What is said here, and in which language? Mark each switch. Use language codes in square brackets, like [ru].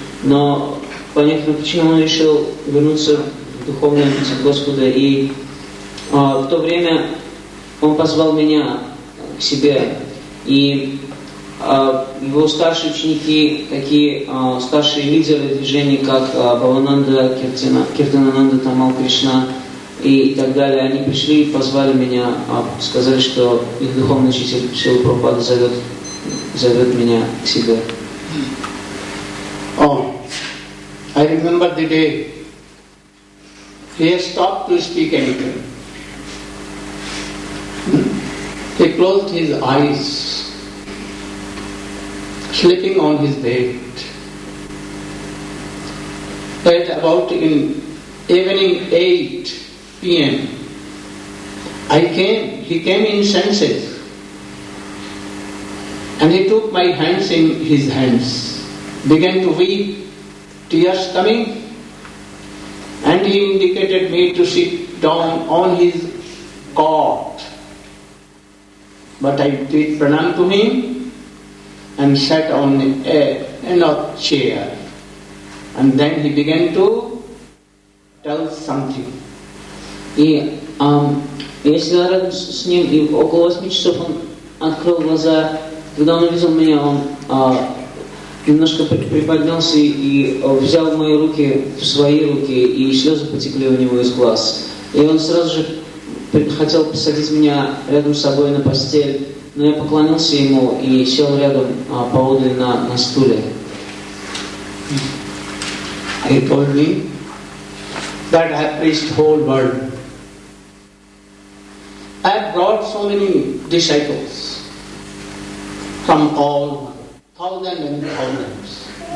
[ru] Но по некоторым причинам он решил вернуться в духовный обитель Господа, и в то время он позвал меня к себе, и его старшие ученики, такие старшие лидеры движений, как Бхавананда, Киртанананда, Тамал Кришна и так далее, они пришли и позвали меня, сказали, что их духовный учитель Шрила Прабхупада зовет меня к себе. [en] Oh, I remember the day he stopped to speak anything. He closed his eyes, sleeping on his bed. At about in evening 8 p.m., he came in senses, and he took my hands in his hands, began to weep, tears coming, and he indicated me to sit down on his cot. But I did pranam to him and sat on a chair. And then he began to tell something. [ru] И я сидел рядом с ним, и около 8 часов он открыл глаза. Когда он увидел меня, он немножко приподнялся и взял мои руки в свои руки, и слезы потекли у него из глаз. И он сразу же хотел посадить меня рядом с собой на постель, но я поклонился ему и сел рядом поодаль на стуле. [en] He told me that I have preached whole world. I have brought so many disciples from all thousands and thousands.